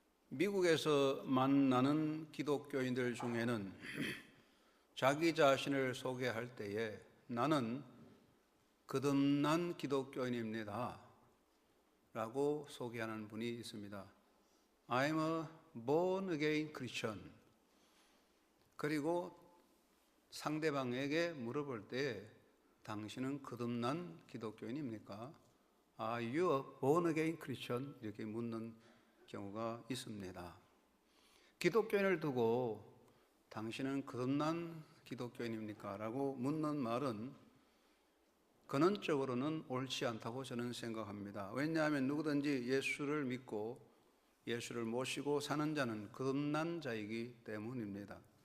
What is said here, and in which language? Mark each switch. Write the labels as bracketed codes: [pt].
[ko] 미국에서 만나는 기독교인들 중에는 자기 자신을 소개할 때에 나는 거듭난 기독교인입니다 라고 소개하는 분이 있습니다. [en] I'm a born again Christian. [ko] 그리고 상대방에게 물어볼 때 당신은 거듭난 기독교인입니까? [en] Are you a born again Christian? [ko] 이렇게 묻는 경우가 있습니다. 기독교인을 두고 당신은 거듭난 기독교인입니까? 라고 묻는 말은 근원적으로는 옳지 않다고 저는 생각합니다. 왜냐하면 누구든지 예수를 믿고 예수를 모시고 사는 자는 거듭난 자이기 때문입니다.